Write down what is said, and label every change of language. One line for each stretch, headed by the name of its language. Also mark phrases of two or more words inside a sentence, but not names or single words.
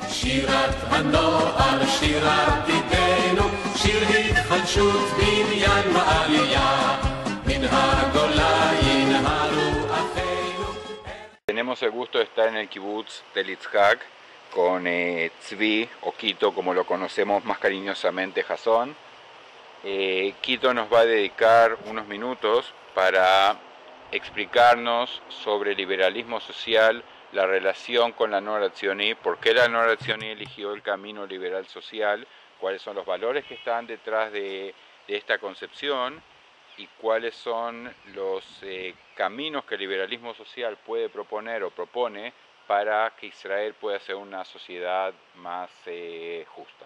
Hebrew: שירת הנוער, שיר עתידנו, שיר התחדשות בניין ועלייה, מן הגולה ינהרו אחינו.
Spanish: Tenemos el gusto de estar en el kibutz de Yitzhak con Tzvi, o Quito, como lo conocemos más cariñosamente, Jason. Quito nos va a dedicar unos minutos para explicarnos sobre el liberalismo social, la relación con la Noa Tzioní, por qué la Noa Tzioní eligió el camino liberal social, cuáles son los valores que están detrás de esta concepción y cuáles son los caminos que el liberalismo social puede proponer o propone para que Israel pueda ser una sociedad más justa.